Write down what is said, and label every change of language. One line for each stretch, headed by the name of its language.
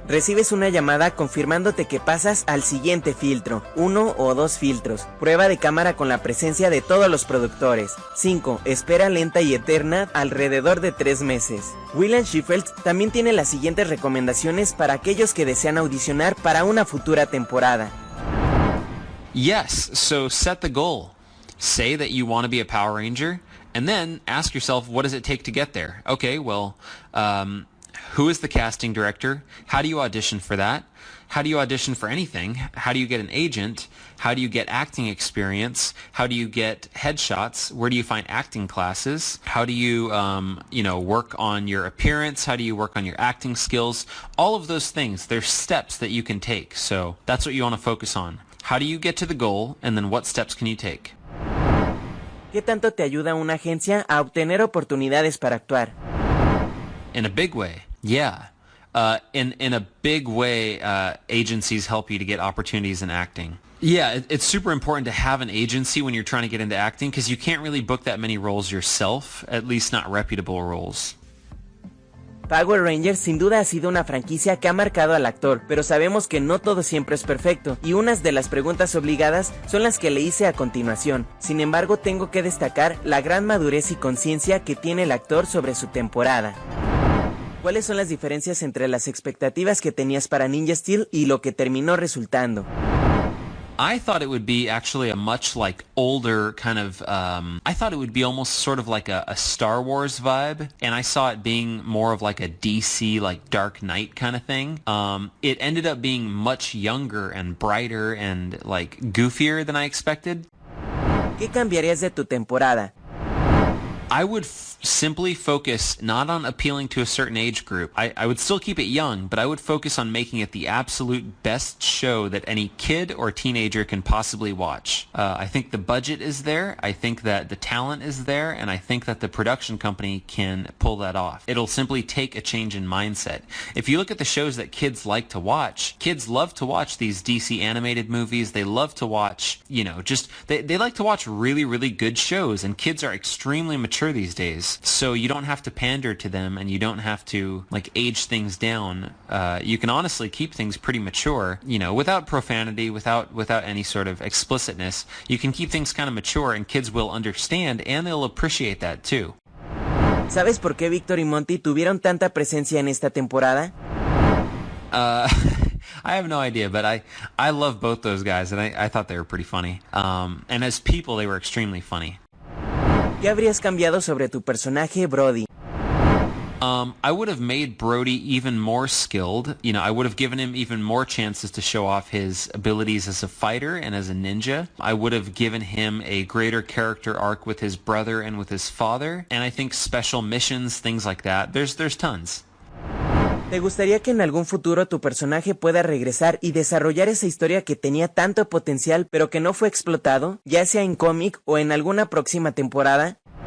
Spanish: Recibes una llamada confirmándote que pasas al siguiente filtro, uno o dos filtros. Prueba de cámara con la presencia de todos los productores. 5. Espera lenta y eterna alrededor de 3 meses. William Shewfelt también tiene las siguientes recomendaciones para aquellos que desean audicionar para una futura temporada.
English: Yes, so set the goal. Say that you want to be a Power Ranger, and then ask yourself, what does it take to get there? Okay, well, who is the casting director? How do you audition for that? How do you audition for anything? How do you get an agent? How do you get acting experience? How do you get headshots? Where do you find acting classes? How do you, work on your appearance? How do you work on your acting skills? All of those things, there's steps that you can take. So that's what you want to focus on. How do you get to the goal? And then what steps can you take?
Spanish: ¿Qué tanto te ayuda una agencia a obtener oportunidades para actuar?
English: In a big way, yeah. In a big way, agencies help you to get opportunities in acting. Yeah, it's super important to have an agency when you're trying to get into acting because you can't really book that many roles yourself, at least not reputable roles.
Spanish: Power Rangers sin duda ha sido una franquicia que ha marcado al actor, pero sabemos que no todo siempre es perfecto, y unas de las preguntas obligadas son las que le hice a continuación. Sin embargo, tengo que destacar la gran madurez y conciencia que tiene el actor sobre su temporada. ¿Cuáles son las diferencias entre las expectativas que tenías para Ninja Steel y lo que terminó resultando?
English: I thought it would be actually a much like older kind of, I thought it would be almost sort of like a Star Wars vibe, and I saw it being more of like a DC, like Dark Knight kind of thing. It ended up being much younger and brighter and like goofier than I expected.
Spanish: ¿Qué cambiarías de tu temporada?
English: I would simply focus not on appealing to a certain age group. I would still keep it young, but I would focus on making it the absolute best show that any kid or teenager can possibly watch. I think the budget is there, I think that the talent is there, and I think that the production company can pull that off. It'll simply take a change in mindset. If you look at the shows that kids like to watch, kids love to watch these DC animated movies. They love to watch, they like to watch really, really good shows, and kids are extremely mature mature these days. So you don't have to pander to them, and you don't have to like age things down. You can honestly keep things pretty mature, you know, without profanity, without any sort of explicitness. You can keep things kind of mature, and kids will understand, and they'll appreciate that too.
Spanish: ¿Sabes por qué Víctor y Monty tuvieron tanta presencia en esta temporada?
English: I have no idea, but I love both those guys, and I thought they were pretty funny. And as people, they were extremely funny.
Spanish: ¿Qué habrías cambiado sobre tu personaje, Brody?
English: I would have made Brody even more skilled. You know, I would have given him even more chances to show off his abilities as a fighter and as a ninja. I would have given him a greater character arc with his brother and with his father. And I think special missions, things like that. There's tons.
Spanish: ¿Te gustaría que en algún futuro tu personaje pueda regresar y desarrollar esa historia que tenía tanto potencial pero que no fue explotado, ya sea en cómic o en alguna próxima temporada?